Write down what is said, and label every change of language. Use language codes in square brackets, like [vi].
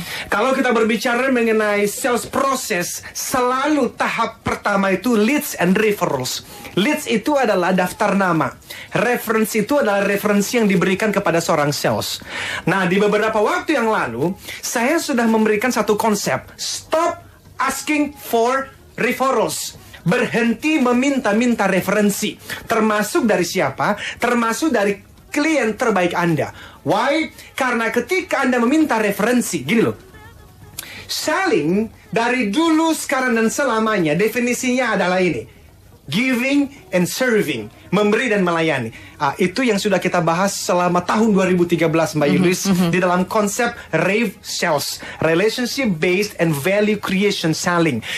[id] Kalau kita berbicara mengenai sales process, selalu tahap pertama itu [en] leads and referrals. [id] Leads itu adalah daftar nama. Reference itu adalah referensi yang diberikan kepada seorang sales. Nah, di beberapa waktu yang lalu, saya sudah memberikan satu konsep. [en] Stop asking for referrals. [id] Berhenti meminta-minta referensi. Termasuk dari siapa? Termasuk dari klien terbaik Anda. [en] Why? [id] Karena ketika Anda meminta referensi, gini loh. Selling dari dulu, sekarang, dan selamanya definisinya adalah ini. [en] giving and serving, [id] memberi dan melayani. Itu yang sudah kita bahas selama tahun 2013 Mbak Yulis di dalam konsep RAVE Sales, Relationship Based and Value Creation Selling.